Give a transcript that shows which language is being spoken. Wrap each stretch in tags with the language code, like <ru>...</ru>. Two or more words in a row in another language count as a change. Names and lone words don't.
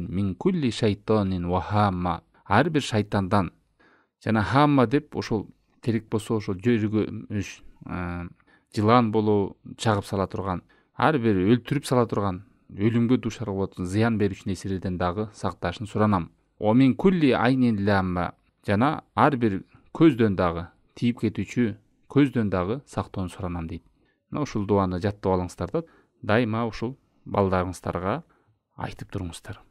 <ar>من كل شيطان وهامة.</ar> <ky>Ар бир шайтандан. Жана хамма деп ошол керек болсо ошол жөргөмүш, жылан болуу, чагып сала турган, ар бир өлтүрүп сала турган, өлүмгө дуушар болот, зыян берүүчү нерселерден дагы сакташын суранам.</ky> <ar>ومن كل عين لامة.</ar> <ky>Жана ар бир көздөн дагы, тийип кетүүчү көздөн дагы сактоону суранам дейт. Ушул дуаны жаттап алыңыздар да, дайыма ушул балдарыңыздарга айтып туруңуздар.</ky>